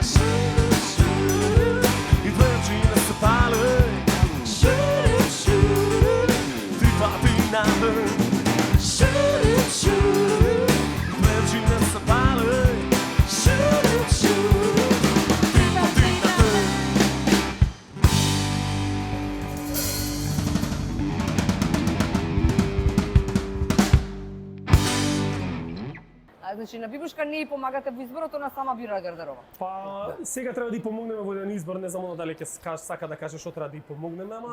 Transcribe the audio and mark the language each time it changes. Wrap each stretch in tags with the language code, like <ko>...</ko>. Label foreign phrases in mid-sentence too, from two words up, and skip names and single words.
<sr>Šurum, šurum, i dve očinje da se pale. Šurum, šurum, tri vati na dan. Šurum, šurum, dve očinje da se pale. Šurum, šurum, tri vati na dan.</sr> <mk>Значи на Бибушка не ја помагате во изборот, она сама бира гардероба. Па сега треба да и помогнеме во еден избор, не знам дали ќе сака да каже што треба да и помогнеме, ама</mk>